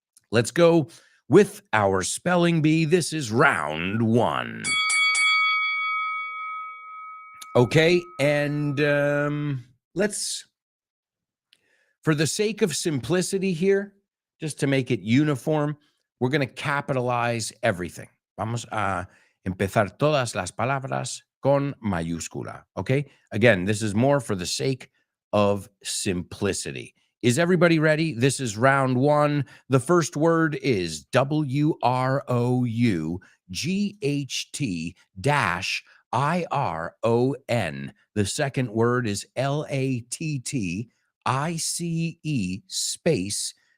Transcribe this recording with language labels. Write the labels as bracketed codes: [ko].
[en] Let's go with our Spelling Bee. This is round one. Okay, and let's, for the sake of simplicity here, just to make it uniform, we're going to capitalize everything. [es] Vamos a empezar todas las palabras con mayúscula, okay? [en] Again, this is more for the sake of simplicity. Is everybody ready? This is round one. The first word is WROUGHT-IRON. The second word is LATTICE space